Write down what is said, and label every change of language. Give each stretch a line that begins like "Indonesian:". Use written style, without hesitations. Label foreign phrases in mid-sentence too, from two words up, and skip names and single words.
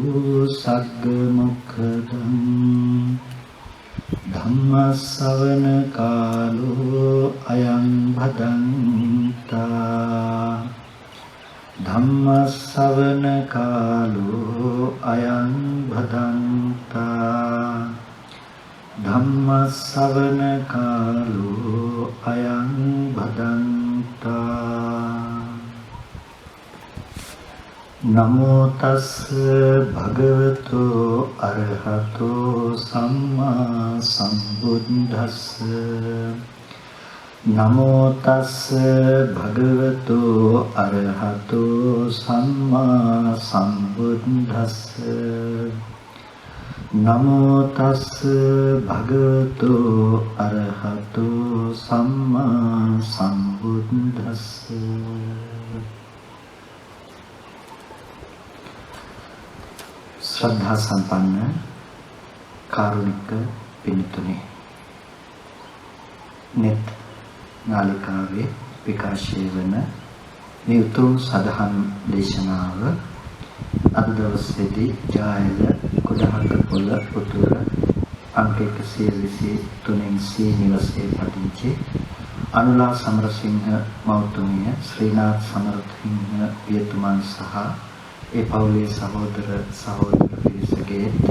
Pali: सग्गमुखदं धम्मश्रवण कालो अयं भदन्ता धम्मश्रवण कालो अयं भदन्ता धम्मश्रवण कालो अयं भदन्ता नमो तस् भगवतो अरहतो सम्मा सम्बुद्धस्स नमो तस् भगवतो अरहतो सम्मा सम्बुद्धस्स नमो तस् भगवतो अरहतो सम्मा सम्बुद्धस्स
Sinhala: ශ්‍රද්ධා සම්පන්න කාරුණික පින්වතුනි नेත් නාලිකාවේ විකාශය වන මේ උතුම් සදහම් දේශනාව අද දවසේදී ජායල කොටහක පොළ උතුර අංක 123 සී නිවසේ පදිංචි අනුලා සමරසිංහ මෞතුමිය ශ්‍රීනාත් සමරසිංහ පියතුමන් සහ ඒ පවුලේ සහෝදර පිරිසගේ